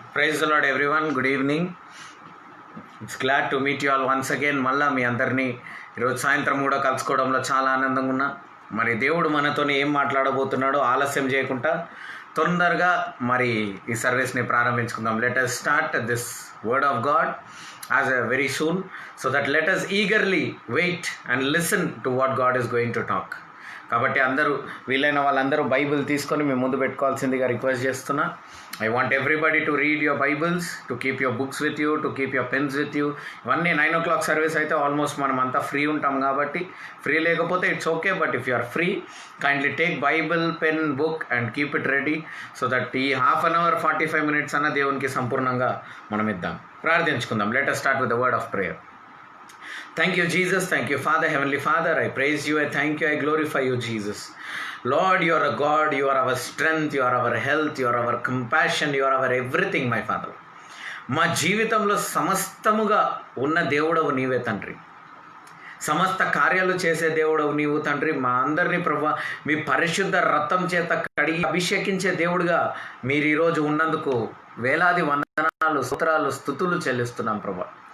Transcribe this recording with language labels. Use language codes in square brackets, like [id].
[en] Praise the Lord, everyone. Good evening. It's glad to meet you all once again. [te] మళ్ళా మీ అందరినీ ఈరోజు సాయంత్రం కూడా కలుసుకోవడంలో చాలా ఆనందంగా ఉన్నా. మరి దేవుడు మనతోని ఏం మాట్లాడబోతున్నాడో ఆలస్యం చేయకుండా తొందరగా మరి ఈ సర్వీస్ని ప్రారంభించుకుందాం. [en] Let us start this word of God as a very soon, so that let us eagerly wait and listen to what God is going to talk. [te] కాబట్టి అందరూ వీలైన వాళ్ళందరూ బైబిల్ తీసుకొని మేము ముందు పెట్టుకోవాల్సిందిగా రిక్వెస్ట్ చేస్తున్నా. [en] I want everybody to read your Bibles, to keep your books with you, to keep your pens with you. [te] ఇవన్నీ [en] 9 o'clock service అయితే almost [te] మనం అంతా ఫ్రీ ఉంటాం కాబట్టి, ఫ్రీ లేకపోతే [en] it's okay, but if you are free kindly take Bible, pen, book and keep it ready, so that ఈ 1/2 hour 45 minutes [te] అన్న దేవునికి సంపూర్ణంగా మనం ఇద్దాం. ప్రార్థించుకుందాం. [en] Let us start with the word of prayer. Thank you, Jesus. Thank you, Father, Heavenly Father. I praise you. I thank you. I glorify you, Jesus. Lord, you are a God. You are our strength. You are our health. You are our compassion. You are our everything, my Father. [te] మా జీవితంలో సమస్తముగా ఉన్న దేవుడవు నీవే తండ్రి. సమస్త కార్యాలు చేసే దేవుడవు నీవు తండ్రి. మా అందరినీ ప్రభువా మీ పరిశుద్ధ రక్తం చేత కడిగి అభిషేకించే దేవుడుగా మీరు ఈరోజు ఉన్నందుకు వేలాది వందనాలు, స్తోత్రాలు, స్తుతులు చెల్లిస్తున్నాం ప్రభువా.